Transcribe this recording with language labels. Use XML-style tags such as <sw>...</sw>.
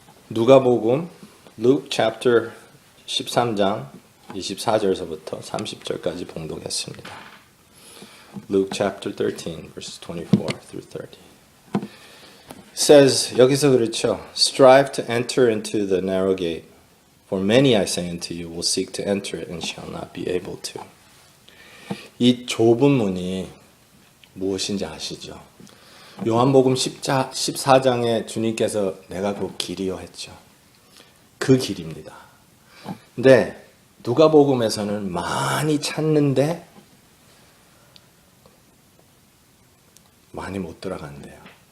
<ko>누가복음</ko> <en>Luke chapter</en> <ko>13장 24절서부터 30절까지 봉독했습니다.</ko> <en>Luke chapter 13 verses 24 through 30. says</en> <ko>여기서 그렇죠.</ko> <en>Strive to enter into the narrow gate. For many I say unto you will seek to enter it and shall not be able to.</en> <ko>이 좁은 문이 무엇인지 아시죠? 요한복음 14장에 주님께서 내가 그 길이요 했죠. 그 길입니다. 근데 누가복음에서는 많이 찾는데 많이 못 들어간대요.</ko>